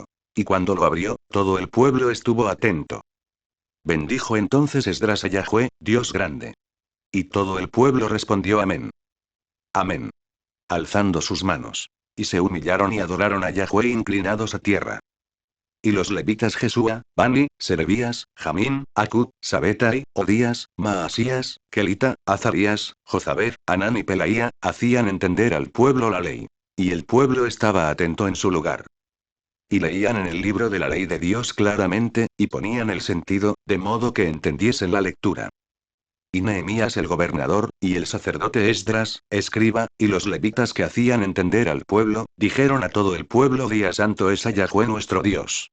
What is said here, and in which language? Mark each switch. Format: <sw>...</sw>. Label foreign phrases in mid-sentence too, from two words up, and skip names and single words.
<es>Y cuando lo abrió, todo el pueblo estuvo atento. Bendijo entonces Esdras a Yahweh, Dios grande. Y todo el pueblo respondió amén. Amén. Alzando sus manos. Y se humillaron y adoraron a Yahweh inclinados a tierra. Y los levitas Jesúa, Bani, Serebías, Jamín, Acud, Sabetai, Odías, Maasías, Kelita, Azarías, Jozabed, Anán y Pelaía, hacían entender al pueblo la ley. Y el pueblo estaba atento en su lugar. Y leían en el libro de la ley de Dios claramente, y ponían el sentido, de modo que entendiesen la lectura. Y Nehemías el gobernador, y el sacerdote Esdras, escriba, y los levitas que hacían entender al pueblo, dijeron a todo el pueblo: Día santo es a Yahweh nuestro Dios.</es>